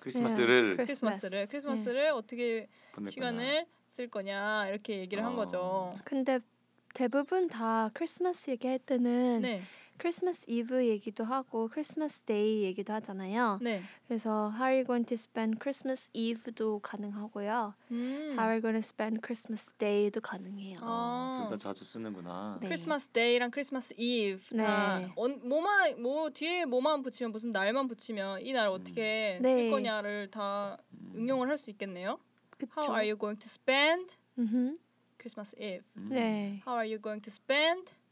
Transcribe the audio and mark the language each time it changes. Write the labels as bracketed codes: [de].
[ko] 크리스마스를 네. 크리스마스를 크리스마스를 네. 어떻게 시간을 거냐. 쓸 거냐 이렇게 얘기를 한 거죠. 근데 대부분 다 크리스마스 얘기할 때는 네. 크리스마스 이브 얘기도 하고 크리스마스 데이 얘기도 하잖아요. 네. [en] 그래서 How are you going to spend Christmas Eve [ko] 도 가능하고요. [en] How are you going to spend Christmas Day [ko] 도 가능해요. 둘 다 자주 쓰는구나. 네. 크리스마스 데이랑 크리스마스 이브 다 네. 뭐 뒤에 뭐만 붙이면 무슨 날만 붙이면 이 날 어떻게 네. 쓸 거냐를 다 응용을 할 수 있겠네요. 그쵸. [en] How are you going to spend Christmas Eve? [ko] 네. [en] How are you going to spend